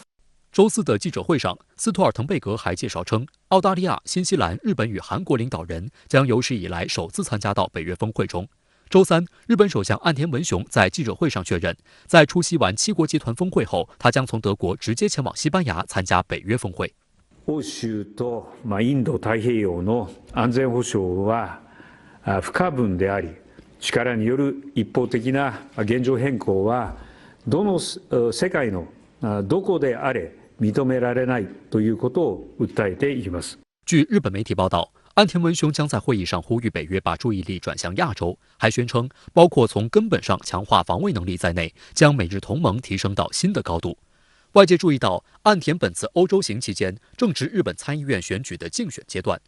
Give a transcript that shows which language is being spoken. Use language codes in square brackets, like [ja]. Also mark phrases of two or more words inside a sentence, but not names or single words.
[zh] 周4的记者会上，斯托尔滕贝格还介绍称，澳大利亚、新西兰、日本与韩国领导人将有史以来首次参加到北约峰会中。周3，日本首相岸田文雄在记者会上确认，在出席完7国集团峰会后，他将从德国直接前往西班牙参加北约峰会。 [ja] 欧州とインド太平洋の安全保障は不可分であり、力による一方的な現状変更はどの世界のどこであれ認められないということを訴えています。 [zh] 据日本媒体报道，岸田文雄将在会议上呼吁北约把注意力转向亚洲，还宣称包括从根本上强化防卫能力在内，将美日同盟提升到新的高度。外界注意到，岸田本次欧洲行期间正值日本参议院选举的竞选阶段。